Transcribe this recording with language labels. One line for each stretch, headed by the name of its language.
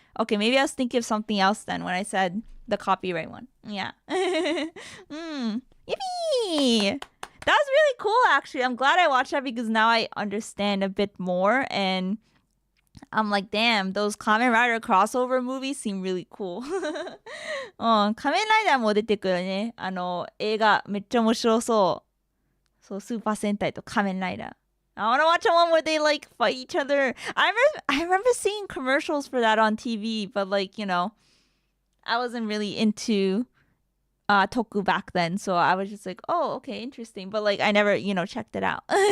English: Okay, maybe I was thinking of something else then when I said the copyright one. Yeah. Yippee! That was really cool, actually. I'm glad I watched that because now I understand a bit more. And I'm like, damn, those Kamen Rider crossover movies seem really cool.
Japanese: うん、仮面ライダーも出てくるね。映画めっちゃ面白そう。そう、スーパー戦隊と仮面ライダー。
English: I wanna watch one where they like fight each other. I remember seeing commercials for that on TV, but like, you know, I wasn't really into Toku back then, so I was just like, oh, okay, interesting. But like, I never, you know, checked it out.